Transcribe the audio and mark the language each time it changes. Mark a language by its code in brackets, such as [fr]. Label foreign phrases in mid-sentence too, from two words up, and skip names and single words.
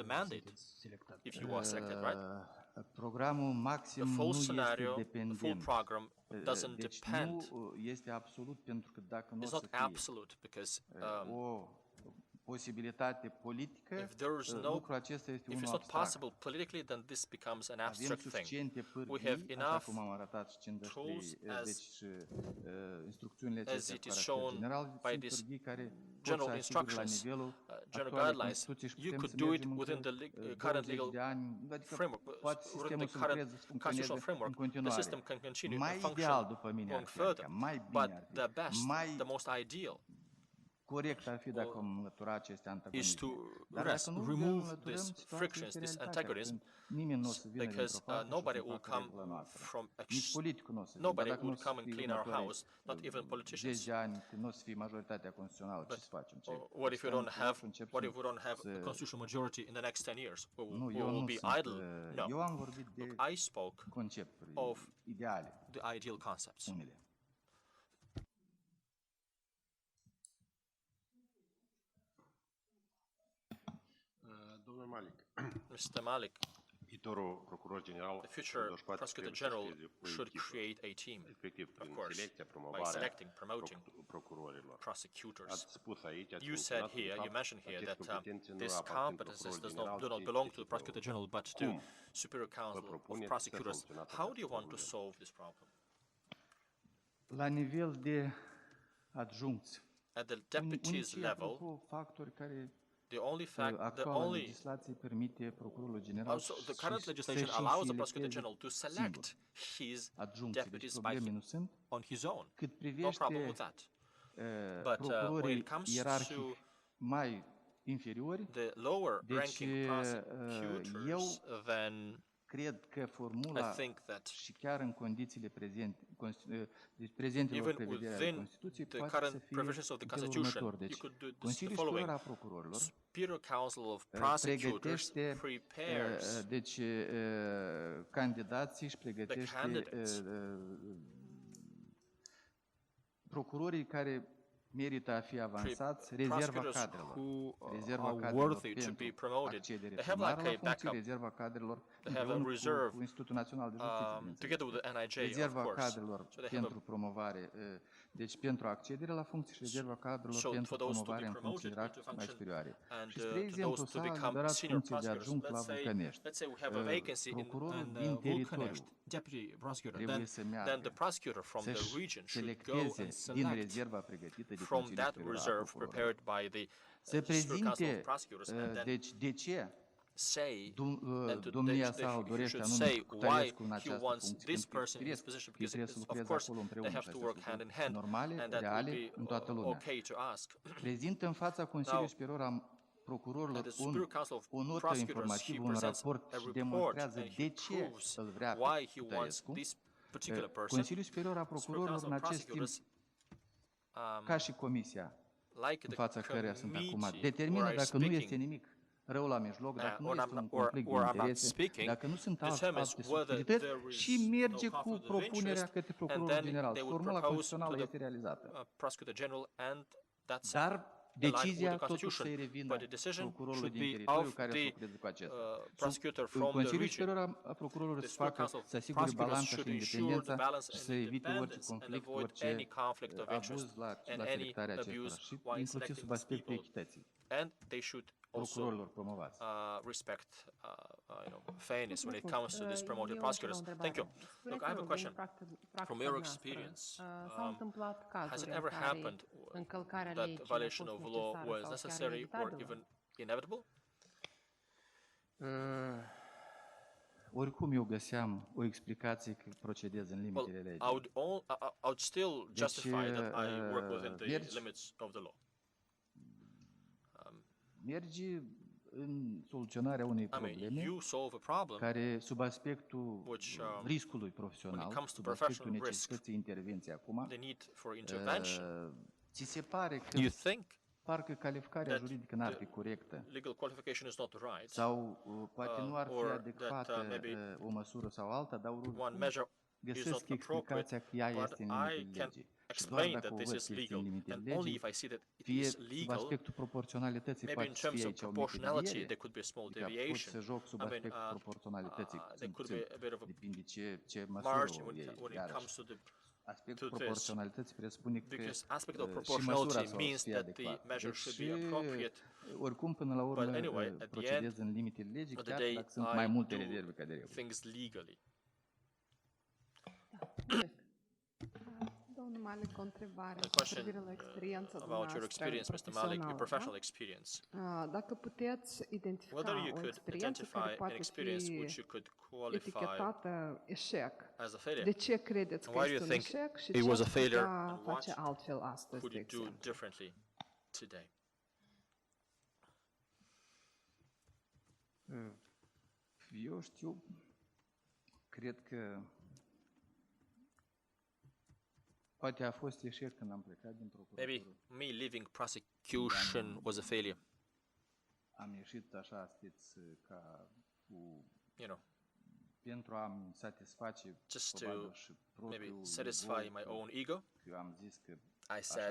[ro] mandatului, [en] mandate, [ro] dacă sunteți selectat. [en] if you are selected, right? [ro] Programul maxim [en] The full [ro] nu este [en] scenario, the full [ro] dependent. [en] program doesn't [ro] Deci [en] depend. [ro] nu este absolut, pentru că dacă nu o [en] It's [ro] să [en] not [ro] fie [en] absolute because [ro] o posibilitate politică, [en] if there is no, [ro] lucrul acesta este [en] if [ro] unul [en] it's not [ro] abstract. [en] possible politically, then this becomes an [ro] Avem [en] abstract thing. [ro] suficiente [en] We have [ro] pârghii, așa [en] enough [ro] cum am arătat și în [en] tools [ro] deci instrucțiunile [en] as [ro] acestea [en] it [ro] cu [en] is [ro] caracter [en] shown [ro] general, [en] by [ro] sunt [en] these [ro] pârghii care pot [en] general [ro] să asigure la [en] instructions, [ro] nivelul [en] general [ro] actualei [en] guidelines. [ro] Constituții și [en] You [ro] putem [en] could [ro] să [en] do it [ro] mergem [en] within [ro] încă [en] the current [ro] 20 [en] legal [ro] de ani, adică [en] framework, [ro] poate [en] within [ro] sistemul [en] the [ro] să [en] current [ro] lucreze, să [en] constitutional [ro] funcționeze [en] framework. [ro] în [en] The [ro] continuare. [en] system can continue [ro] Mai [en] and function [ro] ideal după mine ar [en] going [ro] fi, adică [en] further, [ro] mai [en] but [ro] bine ar fi, [en] the best, [ro] mai [en] the most ideal [ro] corect ar fi dacă am înlătura aceste [en] is [ro] antagonisme. [en] to [ro] Dar [en] rest, [ro] dacă nu [en] remove [ro] înlăturăm, [en] these [ro] situația [en] frictions, [ro] este [en] this [ro] realitatea, [en] antagonism, [ro] când nimeni nu o să vină [en] because [ro] dintr-o parte și [en] nobody [ro] să [en] will [ro] facă [en] come [ro] regula noastră. [en] from [ro] Nici politicul nu o să vină, [en] nobody [ro] dar dacă nu o [en] would [ro] să [en] come and [ro] fie [en] clean our [ro] următorii [en] house, not even politicians. [ro] 10 de ani, când nu o să fie majoritatea constituțională, ce să facem? Ce? [en] What if we don't have? [ro] Încep [en] What [ro] să- [en] if we don't have a [ro] să- [en] constitutional majority in the next 10 years? We [ro] Nu, [en] will, [ro] eu [en] we will [ro] nu [en] be [ro] sunt, [en] idle. No. [ro] eu am vorbit de [en] Look, I spoke [ro] concepturi [en] of [ro] ideale, [en] the ideal concepts. [ro] unele. Domnul Malik, [en] Mr. Malik, [ro] viitorul procuror general [en] the future [ro] pe 24 [en] prosecutor [ro] trebuie să [en] general [ro] creeze o [en] should [ro] echipă, [en] create a team, [ro] efectiv [en] of [ro] prin [en] course, [ro] selecția, [en] by [ro] promovarea [en] selecting, promoting [ro] procurorilor. [en] prosecutors. [ro] Ați spus aici, ați [en] You said [ro] menționat [en] here, [ro] un [en] you [ro] fapt, [en] mentioned here [ro] aceste [en] that [ro] competențe nu [en] these [ro] aparțin [en] competences [ro] procurorului [en] do not [ro] general, [en] belong [ro] ci [en] to the prosecutor general, but to [ro] Cum [en] Superior Council of [ro] propuneți să [en] Prosecutors. [ro] soluționați [en] How do [ro] această [en] you want to [ro] problemă? [en] solve this problem? [ro] La nivel de adjuncți, [en] At the deputies [ro] unicii, [en] level, [ro] apropo, factori care [en] the only fact, the [ro] actuala [en] only [ro] legislație permite procurorul general [en] also the current legislation [ro] să-și [en] allows the [ro] selecteze [en] prosecutor general to select [ro] singur [en] his [ro] adjuncții, deci [en] deputies by [ro] probleme nu sunt. [en] on his own. [ro] Cât [en] No problem with [ro] privește [en] that. But when [ro] procurorii [en] it comes [ro] ierarhic [en] to [ro] mai inferiori, [en] the lower [ro] deci [en] ranking prosecutors, [ro] eu [en] then [ro] cred că [en] I [ro] formula [en] think that [ro] și chiar în condițiile prezente, deci prezentelor [en] even [ro] prevedere ale [en] within [ro] Constituției, [en] the [ro] poate [en] current [ro] să fie [en] provisions of the [ro] în felul [en] Constitution, [ro] următor. [en] you [ro] Deci, [en] could do this, the [ro] Consiliul [en] following. [ro] Superior al Procurorilor [en] Superior Council of Prosecutors [ro] pregătește [en] prepares [ro] deci candidații și [en] the [ro] pregătește [en] candidates [ro] procurorii care merită a fi avansați rezerva [en] prosecutors [ro] cadrelor. [en] who [ro] Rezerva [en] are [ro] cadrelor [en] worthy to be [ro] pentru [en] promoted, [ro] accedere [en] they have [ro] primară [en] like [ro] la [en] a [ro] funcție, [en] backup. [ro] rezerva cadrelor [en] They have a [ro] împreună [en] reserve, [ro] cu Institutul Național de Justiție, bineînțeles. [en] together with the NIJ, of [ro] Rezerva [en] course. [ro] cadrelor [en] So they have [ro] pentru promovare, deci pentru accedere la funcție și rezerva cadrelor [en] So [ro] pentru [en] for those to [ro] promovare [en] be [ro] în funcții [en] promoted into [ro] mai [en] function [ro] superioare. [en] and [ro] Și spre [en] to [ro] exemplu [en] those to [ro] s-a [en] become [ro] eliberat [en] senior [ro] funcție de [en] prosecutors. [ro] adjunct la Vulcănești. [en] Let's say we have a vacancy [ro] Procurorul [en] in [ro] din teritoriu [en] Vulcanești, deputy prosecutor. [ro] trebuie să [en] Then the [ro] meargă [en] prosecutor from the [ro] să-și [en] region should go [ro] selecteze [en] and [ro] din [en] select [ro] rezerva pregătită de [en] from [ro] Consiliul [en] that [ro] Superior al [en] reserve [ro] Procurorului. [en] prepared by the [ro] Să [en] Superior Council of [ro] prezinte, [en] Prosecutors, and then [ro] deci de ce [en] say and to, [ro] domnia [en] they [ro] sa [en] you [ro] dorește [en] should [ro] anume [en] say why [ro] Cutărescu în [en] he [ro] această [en] wants [ro] funcție, [en] this [ro] pentru că [en] person in this [ro] firesc, [en] position, [ro] ei [en] because [ro] trebuie să [en] of [ro] lucreze [en] course [ro] acolo [en] they [ro] împreună [en] have [ro] și [en] to [ro] aceste [en] work hand in [ro] lucruri [en] hand, [ro] normale, [en] and that [ro] reale, [en] would [ro] în [en] be [ro] toată lumea. [en] okay to ask. [ro] Prezintă în fața Consiliului [en] Now, [ro] Superior al Procurorilor [en] the Superior Council of [ro] o notă [en] Prosecutors, [ro] informativă, [en] he [ro] un [en] presents [ro] raport [en] a [ro] și [en] report [ro] demonstrează [en] and [ro] de [en] he [ro] ce [en] proves [ro] îl vrea pe [en] why he wants [ro] Cutărescu. [en] this particular person. [ro] Consiliul Superior al [en] Superior [ro] Procurorilor [en] Council [ro] în [en] of [ro] acest timp, [en] Prosecutors, [ro] ca și Comisia [en] like [ro] în [en] the [ro] fața căreia sunt acum, [en] committee [ro] determină [en] where I'm [ro] dacă nu este [en] speaking, [ro] nimic rău la mijloc, dacă nu [en] or [ro] este [en] I'm [ro] un [en] not- or- [ro] conflict de [en] or I'm not [ro] interese, [en] speaking, [ro] dacă nu sunt [en] determines [ro] alte [en] whether [ro] subtilități [en] there is [ro] și merge [en] no [ro] cu [en] conflict of [ro] propunerea [en] interest, [ro] către [en] and [ro] Procurorul [en] then [ro] General. [en] they [ro] Și [en] would [ro] formula [en] propose [ro] constituțională [en] to [ro] este [en] the [ro] realizată. [en] Prosecutor General, and that's [ro] Dar [en] aligned with [ro] decizia [en] the [ro] totuși [en] Constitution. [ro] să-i revină [en] But the decision [ro] procurorului [en] should [ro] din [en] be [ro] teritoriu [en] of [ro] care să [en] the [ro] lucreze cu acesta. [en] prosecutor from the [ro] Consiliul [en] region. [ro] Superior al Procurorilor [en] The [ro] să [en] Superior [ro] facă, [en] Council of [ro] să asigure [en] Prosecutors [ro] balanța și [en] should ensure the [ro] independența [en] balance [ro] și [en] and [ro] să evite orice [en] independence and [ro] conflict, [en] avoid [ro] orice [en] any conflict of interest [ro] abuz la [en] and any [ro] selectarea acestora [en] abuse [ro] și [en] while [ro] inclusiv [en] selecting [ro] sub [en] these [ro] aspectul [en] people. [ro] echității [en] And they should also [ro] procurorilor promovați. [en] respect fairness when it comes to these promoted prosecutors. Thank you. Look, I have a question. From your experience, [ro] S-au întâmplat [en] has it [ro] cazuri [en] ever [ro] în care [en] happened [ro] încălcarea [en] that [ro] legii a [en] violation [ro] fost [en] of law [ro] necesară [en] was [ro] sau chiar [en] necessary or [ro] inevitabilă? [en] even inevitable? [ro] Oricum eu găseam o explicație că procedez în [en] Well, [ro] limitele [en] I [ro] legii. [en] I would still justify that I work within the [ro] mergi- [en] limits of the law. [ro] Merge în soluționarea unei [en] I mean, [ro] probleme [en] you solve a problem [ro] care sub aspectul [en] which, [ro] riscului [en] when [ro] profesional, [en] it comes to [ro] sub aspectul [en] professional risk, [ro] necesității intervenției acum, [en] the need for intervention. [ro] ți se pare că [en] You think [ro] parcă calificarea [en] that [ro] juridică n-ar [en] the [ro] fi corectă [en] legal qualification is not right? [ro] sau poate nu ar fi [en] or that, [ro] adecvată [en] maybe [ro] o măsură sau alta, dar [en] one [ro] oricum [en] measure is not [ro] găsesc [en] appropriate, [ro] explicația că ea [en] but [ro] este în [en] I [ro] limitele [en] can [ro] legii. Și doar [en] explain [ro] dacă [en] that [ro] o [en] this [ro] văd [en] is [ro] că este [en] legal, [ro] în limitele [en] and only [ro] legii, [en] if I see that it [ro] fie [en] is [ro] sub [en] legal, [ro] aspectul proporționalității [en] maybe in [ro] poate să [en] terms [ro] fie [en] of [ro] aici o mică [en] proportionality, [ro] deviere, [en] there could be a small [ro] adică pot [en] deviation. [ro] să joc sub [en] I mean, [ro] aspectul proporționalității, [en] there could be a bit of a [ro] depinde ce măsură [en] margin [ro] o iei, [en] when it comes [ro] iarăși. [en] to the [ro] Aspectul [en] to this, [ro] proporționalității presupune că [en] because aspect of [ro] și [en] proportionality [ro] măsura să [en] means [ro] fie [en] that the [ro] adecvată. [en] measure [ro] Deci, [en] should be appropriate. [ro] oricum, până la urmă, [en] anyway, at the [ro] procedez [en] end [ro] în limitele legii, [en] of the [ro] chiar [en] day, [ro] dacă sunt [en] I [ro] mai multe [en] do [ro] rezerve ca de regulă. [en] things legally. [ro] Domnul Malic, o întrebare [en] A [ro] cu [en] question [ro] privire la experiența [en] about your [ro] dumneavoastră [en] experience, Mr. Malik, your professional experience. [ro] Dacă puteți identifica [en] Whether you [ro] o [en] could [ro] experiență [en] identify [ro] care [en] an [ro] poate [en] experience [ro] fi [en] which you could qualify [ro] etichetată eșec, [en] as a failure. [ro] de ce credeți că [en] Why do [ro] este [en] you [ro] un [en] think [ro] eșec și [en] it [ro] ce [en] was a [ro] ați [en] failure, [ro] putea [en] and what [ro] face altfel astăzi, [en] could [ro] de [en] you do [ro] exemplu? [en] differently today? [ro] Eu știu, cred că poate a fost eșec când am plecat din [en] Maybe [ro] procuratură. [en] me leaving prosecution was a failure. [ro] Am ieșit așa, știți, ca cu [en] You know, [ro] pentru a-mi satisface [en] just [ro] probabil [en] to [ro] și [en] maybe [ro] propriul [en] satisfy [ro] orgol, [en] my [ro] că [en] own ego. [ro] eu am zis că [en] I [ro] așa [en] said